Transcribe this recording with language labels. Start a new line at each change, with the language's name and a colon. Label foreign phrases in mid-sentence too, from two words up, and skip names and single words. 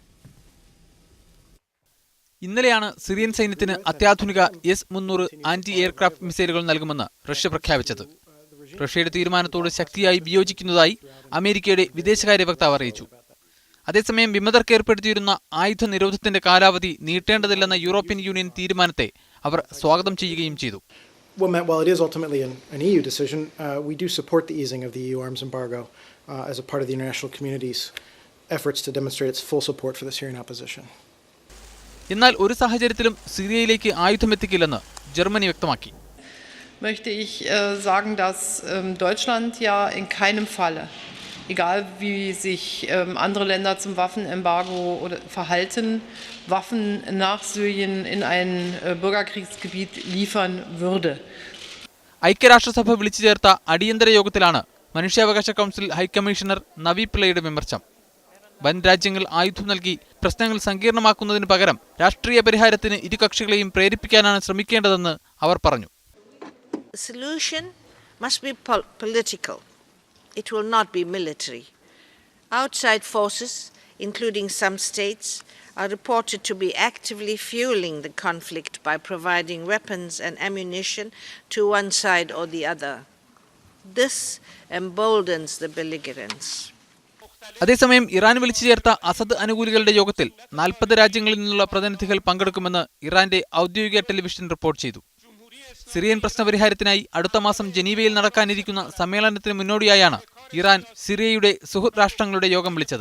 Malayalam: ഇന്നലെയാണ് സിറിയൻ സൈന്യത്തിന് അത്യാധുനിക S-300
English: anti aircraft missiles
Malayalam: നൽകുമെന്ന് റഷ്യ പ്രഖ്യാപിച്ചത്. റഷ്യയുടെ തീരുമാനത്തോട് ശക്തിയായി വിയോജിക്കുന്നതായി അമേരിക്കയുടെ വിദേശകാര്യ വക്താവ് അറിയിച്ചു. അതേസമയം വിമതർക്ക് ഏർപ്പെടുത്തിയിരുന്ന ആയുധ നിരോധത്തിന്റെ കാലാവധി നീട്ടേണ്ടതില്ലെന്ന യൂറോപ്യൻ യൂണിയൻ തീരുമാനത്തെ അവർ സ്വാഗതം ചെയ്യുകയും ചെയ്തു.
English: While it is ultimately an EU decision, we do support the easing of the EU arms embargo as a part of the international community's efforts to demonstrate its full support for the Syrian opposition.
Malayalam: എന്നാൽ ഒരു സാഹചര്യത്തിലും സിറിയയിലേക്ക് ആയുധമെത്തിക്കില്ലെന്ന് ജർമ്മനി വ്യക്തമാക്കി.
German: Möchte ich sagen, dass Deutschland ja in keinem Falle, egal wie sich andere Länder zum Waffenembargo verhalten, Waffen nach Syrien in ein Bürgerkriegsgebiet liefern würde.
Malayalam: ഐക്യരാഷ്ട്രസഭ വിളിച്ചു ചേർത്ത അടിയന്തര യോഗത്തിലാണ് മനുഷ്യാവകാശ
English: council high commissioner
Malayalam: നവി പിള്ളയുടെ വിമർശനം. വൻ രാജ്യങ്ങൾ ആയുധം നൽകി പ്രശ്നങ്ങൾ സങ്കീർണമാക്കുന്നതിന് പകരം രാഷ്ട്രീയ പരിഹാരത്തിന് ഇരു കക്ഷികളെയും പ്രേരിപ്പിക്കാനാണ് ശ്രമിക്കേണ്ടതെന്ന് അവർ പറഞ്ഞു.
English: The solution must be political. It will not be military. Outside forces, including some states, are reported to be actively fueling the conflict by providing weapons and ammunition to one side or the other. This emboldens the belligerents.
Malayalam: അതേസമയം ഇറാൻ വിളിച്ചു ചേർത്ത അസദ് അനുകൂലികളുടെ യോഗത്തിൽ 40 രാജ്യങ്ങളിൽ നിന്നുള്ള പ്രതിനിധികൾ പങ്കെടുക്കുമെന്ന് ഇറാന്റെ ഔദ്യോഗിക
English: television report
Malayalam: ചെയ്തു. സിറിയൻ പ്രശ്നപരിഹാരത്തിനായി അടുത്ത മാസം ജനീവയിൽ നടക്കാനിരിക്കുന്ന സമ്മേളനത്തിന് മുന്നോടിയായാണ് ഇറാൻ സിറിയയുടെ സുഹൃത്ത് രാഷ്ട്രങ്ങളുടെ യോഗം വിളിച്ചത്.